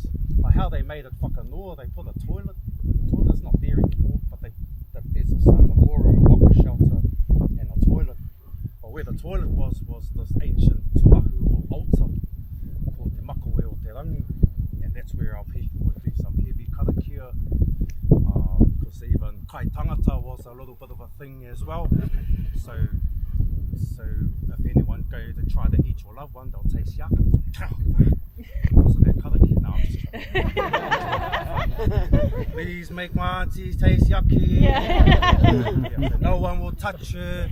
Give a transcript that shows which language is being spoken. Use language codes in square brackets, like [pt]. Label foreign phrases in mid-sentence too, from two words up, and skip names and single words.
[en] Like how they made it whakanoa, they put a toilet. The toilet's not there anymore, but there's a memorial waka shelter and a toilet. But where the toilet was this ancient tuahu or altar called Te Makawe o Te Rangi, and that's where our people would do some heavy karakia, because even [mi] kai tangata [en] was a little bit of a thing as well. So if anyone go to try to eat your loved one, they'll taste yuck. Because of that karakia. No, I'm just joking. Please make my aunties taste yucky. Yeah, no one will touch her.